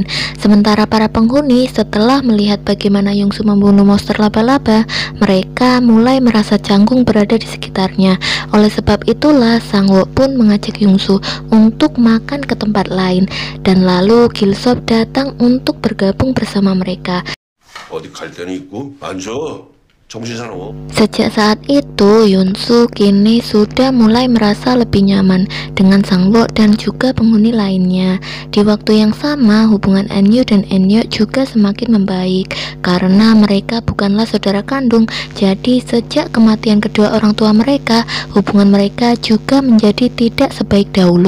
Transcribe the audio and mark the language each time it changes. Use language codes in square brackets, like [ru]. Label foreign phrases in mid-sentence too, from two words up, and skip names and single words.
[id] Sementara para penghuni setelah melihat bagaimana Yongsoo membunuh monster laba-laba, mereka mulai merasa canggung berada di sekitarnya. Oleh sebab itulah Sangwoo pun mengajak Yongsoo untuk makan ke tempat lain, dan lalu Gilsop datang untuk bergabung bersama mereka. [ko] 어디 갈 데는 있고 앉아. 정신사나워. [id] Sejak saat itu, Yongsoo kini sudah mulai merasa lebih nyaman dengan Sangwoo dan juga penghuni lainnya. Di waktu yang sama, hubungan Eunwoo dan Eunyeok juga semakin membaik karena mereka bukanlah saudara kandung. Jadi sejak kematian kedua orang tua mereka, hubungan mereka juga menjadi tidak sebaik dahulu.